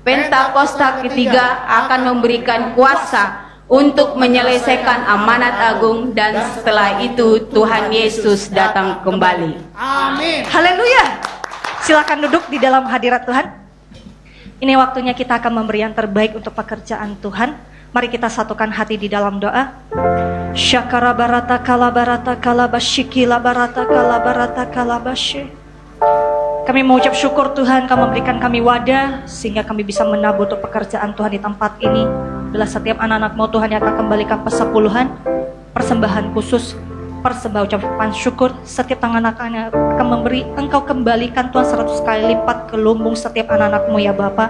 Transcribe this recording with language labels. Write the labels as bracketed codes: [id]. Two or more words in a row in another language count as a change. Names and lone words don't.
[id] Pentakosta ketiga akan memberikan kuasa untuk menyelesaikan amanat agung, dan setelah itu Tuhan Yesus datang kembali. Amin. Haleluya. Silakan duduk di dalam hadirat Tuhan. Ini waktunya kita akan memberi yang terbaik untuk pekerjaan Tuhan. Mari kita satukan hati di dalam doa. Syakara barata kalabarata kalabashiki labarata kalabarata kalabashe. Kami mengucap syukur Tuhan, Kau memberikan kami wadah sehingga kami bisa menabur untuk pekerjaan Tuhan di tempat ini. Bila setiap anak-anak-Mu Tuhan yang akan kembalikan persepuluhan, persembahan khusus, persembah ucapan syukur, setiap anak-anaknya akan memberi, Engkau kembalikan Tuhan 100 kali lipat ke lumbung setiap anak-anak-Mu ya Bapa.